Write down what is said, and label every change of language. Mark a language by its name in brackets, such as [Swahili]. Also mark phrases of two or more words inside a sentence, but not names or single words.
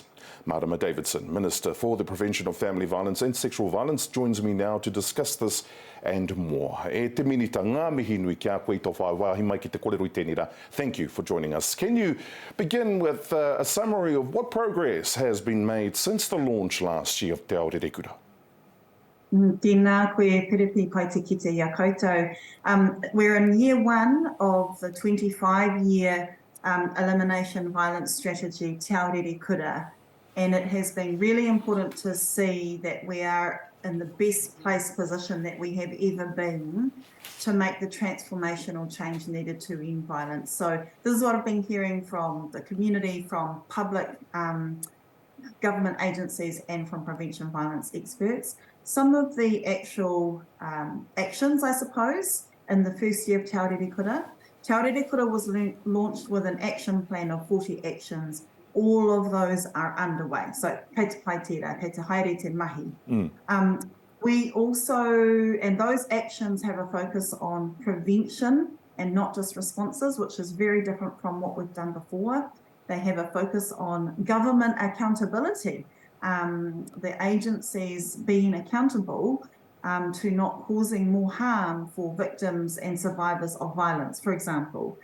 [English] Marama Davidson, Minister for the Prevention of Family Violence and Sexual Violence, joins me now to discuss this and more. Thank you for joining us. Can you begin with a summary of what progress has been made since the launch last year of Te Aorerekura? [Māori] Tēnā koe Piripi pai te kite ia koutou. [English] We're in year one of the 25-year elimination violence strategy, Te Aorerekura, and it has been really important to see that we are in the best place position that we have ever been to make the transformational change needed to end violence. So this is what I've been hearing from the community, from public government agencies and from prevention violence experts. Some of the actual actions, I suppose, in the first year of Te Aorerekura. Te Aorerekura was launched with an action plan of 40 actions. All of those are underway. So, [Māori] kei te pai tērā, kei te haere te mahi. [English] We also, and those actions have a focus on prevention and not just responses, which is very different from what we've done before. They have a focus on government accountability, the agencies being accountable to not causing more harm for victims and survivors of violence, for example.